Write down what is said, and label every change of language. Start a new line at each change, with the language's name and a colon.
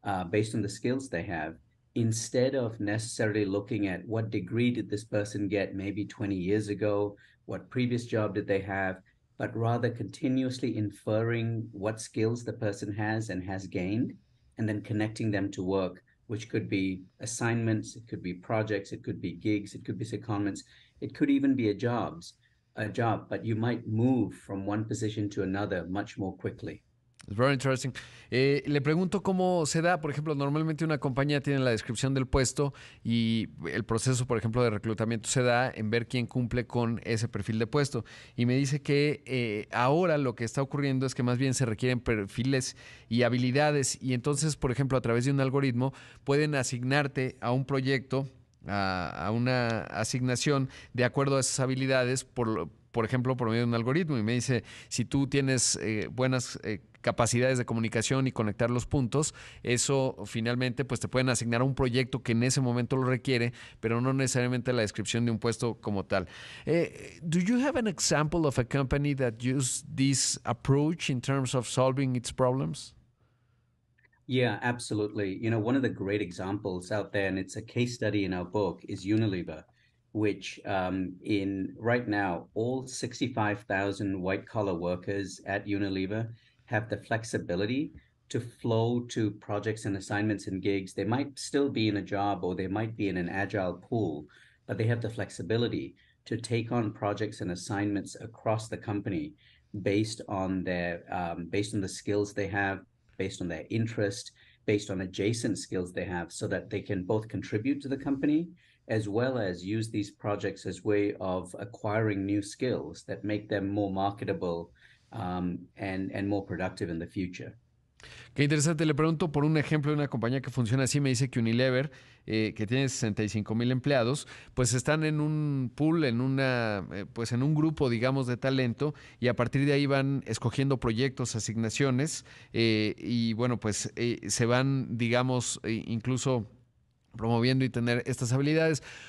English: based on the skills they have, instead of necessarily looking at what degree did this person get maybe 20 years ago, what previous job did they have, but rather continuously inferring what skills the person has and has gained, and then connecting them to work, which could be assignments, it could be projects, it could be gigs, it could be secondments, it could even be a job, but you might move from one position to another much more quickly. Very interesting.
Spanish: Le pregunto cómo se da, por ejemplo, normalmente una compañía tiene la descripción del puesto y el proceso, por ejemplo, de reclutamiento se da en ver quién cumple con ese perfil de puesto. Y me dice que ahora lo que está ocurriendo es que más bien se requieren perfiles y habilidades y entonces, por ejemplo, a través de un algoritmo pueden asignarte a un proyecto, a una asignación de acuerdo a esas habilidades, por ejemplo, por medio de un algoritmo. Y me dice, si tú tienes buenas capacidades de comunicación y conectar los puntos, eso finalmente pues te pueden asignar a un proyecto que en ese momento lo requiere, pero no necesariamente la descripción de un puesto como tal.
English: Do you have an example of a company that used this approach in terms of solving its problems? Yeah, absolutely. You know, one of the great examples out there, and it's a case study in our book, is Unilever, which in right now, all 65,000 white collar workers at Unilever have the flexibility to flow to projects and assignments and gigs. They might still be in a job or they might be in an agile pool, but they have the flexibility to take on projects and assignments across the company based on based on the skills they have, based on their interest, based on adjacent skills they have, so that they can both contribute to the company as well as use these projects as way of acquiring new skills that make them more marketable and more productive in the future.
Spanish: Qué interesante. Le pregunto por un ejemplo de una compañía que funciona así. Me dice que Unilever, que tiene 65,000 empleados, pues están en un pool, pues en un grupo, digamos, de talento y a partir de ahí van escogiendo proyectos, asignaciones y bueno, pues se van, digamos, incluso promoviendo y tener estas habilidades.